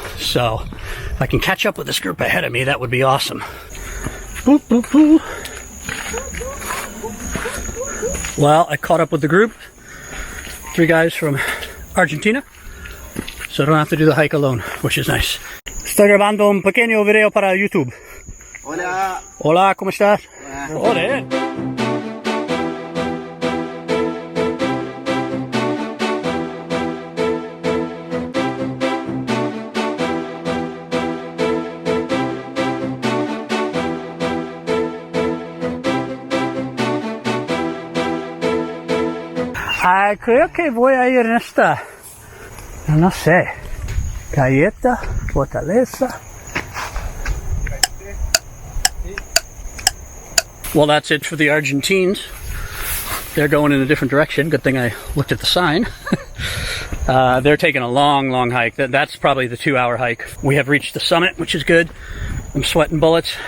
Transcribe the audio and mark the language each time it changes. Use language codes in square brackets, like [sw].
[en] So if I can catch up with this group ahead of me, that would be awesome. Boop, boop, boop. Well, I caught up with the group. 3 guys from Argentina. So I don't have to do the hike alone, which is nice. [es] Estoy grabando un pequeño video para YouTube. Hola. Hola, ¿cómo estás? Hola. Creo que voy a ir en esta, no sé, Galleta, Fortaleza. [en] Well, that's it for the Argentines. They're going in a different direction. Good thing I looked at the sign. They're taking a long, long hike. That's probably the 2-hour hike. We have reached the summit, which is good. I'm sweating bullets.